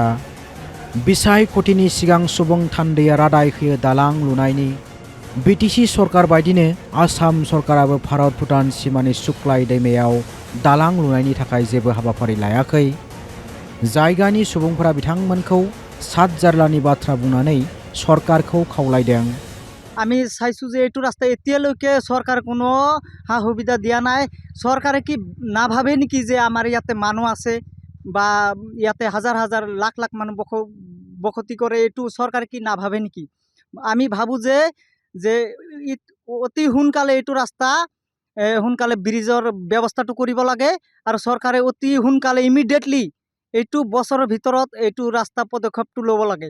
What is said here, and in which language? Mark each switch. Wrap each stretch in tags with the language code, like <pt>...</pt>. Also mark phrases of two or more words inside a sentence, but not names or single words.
<brx>बिसायख'थिनि सिगां सुबुं थान्दैया रादाय होयो दालां लुनायनि। बिटिसि सरकार बायदिनो आसाम सरकाराबो भारत भुटान सिमानि सुक्लाय दैमायाव दालां लुनायनि थाखाय जेबो हाबाफारि लायाखै। जायगानि सुबुंफोरा बिथांमोनखौ सात जारलानि बाथ्रा बुंनानै सरकारखौ खावलायदों।</brx> <as>আমি চাইছোঁ যে এইটো ৰাস্তা এতিয়ালৈকে চৰকাৰ কোনো সা সুবিধা দিয়া নাই। চৰকাৰে কি নাভাবে নেকি যে আমাৰ ইয়াতে মানুহ আছে বা ইয়াতে হাজাৰ হাজাৰ লাখ লাখ মানুহ বসতি কৰে, এইটো চৰকাৰে কি নাভাবে নেকি? আমি ভাবোঁ যে অতি সোনকালে এইটো ৰাস্তা সোনকালে ব্ৰিজৰ ব্যৱস্থাটো কৰিব লাগে আৰু চৰকাৰে অতি সোনকালে ইমিডিয়েটলি এইটো বছৰৰ ভিতৰত এইটো ৰাস্তা পদক্ষেপটো ল'ব লাগে।</as>